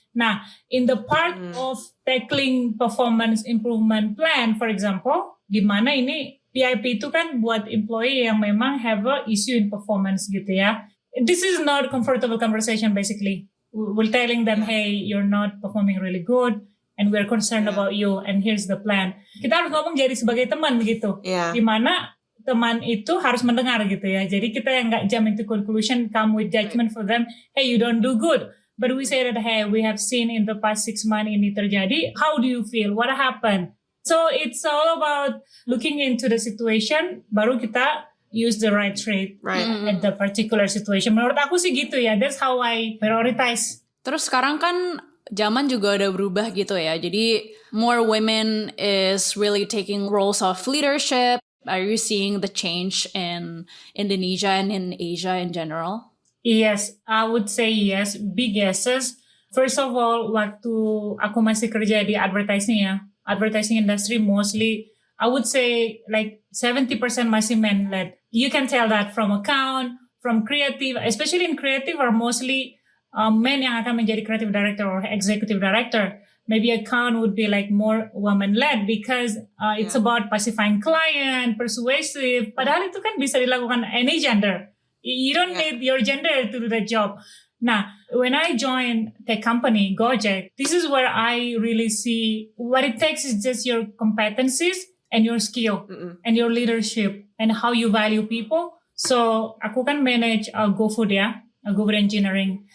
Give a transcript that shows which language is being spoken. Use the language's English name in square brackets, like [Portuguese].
[Indonesian] Nah, [English] in the part of tackling performance improvement plan, for example, [Indonesian] di mana ini PIP itu kan buat employee yang memang [English] have a issue in performance [Indonesian] gitu ya. [English] This is not comfortable conversation basically. We're telling them, hey, you're not performing really good, and we're concerned about you, and here's the plan. [Indonesian] Kita harus ngomong jadi sebagai teman gitu. Di mana teman itu harus mendengar gitu ya. Jadi kita yang nggak [English] jump into conclusion, come with judgment for them, hey, you don't do good. But we say that, hey, we have seen in the past 6 months [Indonesian] ini terjadi. [English] How do you feel? What happened? So it's all about looking into the situation, [Indonesian] baru kita [English] use the right trait at the particular situation. [Indonesian] Menurut aku sih gitu ya. [English] That's how I prioritize. [Indonesian] Terus sekarang kan zaman juga udah berubah gitu ya. Jadi [English] more women is really taking roles of leadership. Are you seeing the change in Indonesia and in Asia in general? Yes, I would say yes, big yeses. First of all, [Indonesian] waktu aku masih kerja di advertising ya, [English] advertising industry mostly, I would say like 70% [Indonesian] masih [English] men-led. You can tell that from account, from creative, especially in creative are mostly men [Indonesian] yang akan menjadi [English] creative director or executive director. Maybe account would be like more woman-led because it's about pacifying client, persuasive. [Indonesian] Padahal itu kan bisa dilakukan [English] any gender. You don't need your gender to do that job. Now, when I joined the company, Gojek, this is where I really see what it takes is just your competencies and your skill and your leadership and how you value people. [Indonesian] So, aku kan manage GoFood ya, GoFood Engineering.